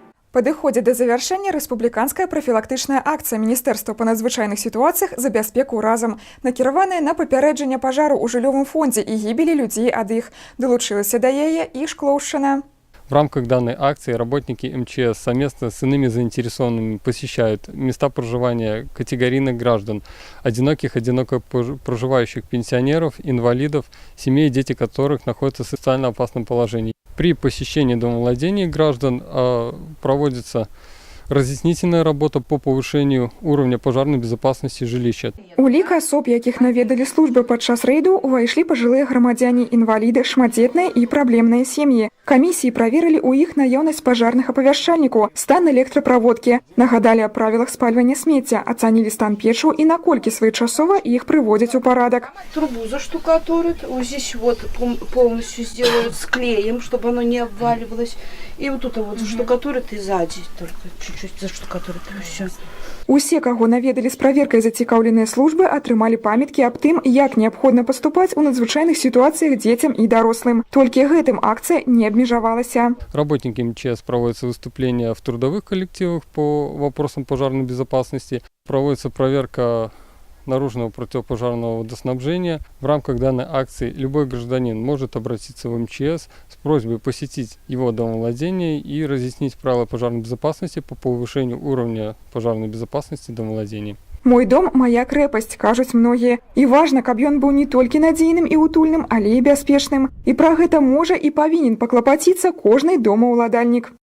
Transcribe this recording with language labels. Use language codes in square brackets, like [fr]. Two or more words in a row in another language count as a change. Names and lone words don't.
[be] Падыходзіць да завяршэння рэспубліканская прафілактычная акцыя Міністэрства па надзвычайных сітуацыях за бяспеку разам, накіраваная на папярэджанне пажару ў жыллёвым фондзе і гібелі людзей ад іх. Далучылася да яе і Шклоўшчына. [ru] В рамках данной акции работники МЧС совместно с иными заинтересованными посещают места проживания категорийных граждан, одиноко проживающих пенсионеров, инвалидов, семей, дети которых находятся в социально опасном положении. При посещении домовладений граждан проводится разъяснительная работа по повышению уровня пожарной безопасности жилища. [be] У лік асоб, якіх наведалі службы падчас рэйду, увайшлі пажылыя грамадзяне, інваліды, шматдзетныя і праблемныя сем'і. Камісіі праверылі ў іх наяўнасць пажарных апавяшчальнікаў, стан электраправодкі, нагадалі аб правілах спальвання смецця, ацанілі стан печаў і наколькі своечасова іх прыводзяць у парадак. [ru] Трубу заштукатурят, вот здесь вот полностью сделают с клеем, чтобы оно не обваливалось. И вот тут вот штукатурят и сзади только чуть-чуть заштукатурят, и все. [be] Усе, каго наведалі з праверкай зацікаўленыя службы, атрымалі памяткі аб тым, як неабходна паступаць у надзвычайных сітуацыях дзецям і дарослым. Толькі гэтым акцыя не абмежавалася. [ru] Работники МЧС проводятся выступления в трудовых коллективах по вопросам пожарной безопасности. Проводится проверка наружного противопожарного водоснабжения. В рамках данной акции любой гражданин может обратиться в МЧС с просьбой посетить его домовладение и разъяснить правила пожарной безопасности по повышению уровня пожарной безопасности домовладений. [be] Мой дом – моя крэпасць, кажуць многія. І важна, каб ён быў не толькі надзейным і утульным, але і бяспечным. І пра гэта можа і павінен паклапаціцца кожны домаўладальнік.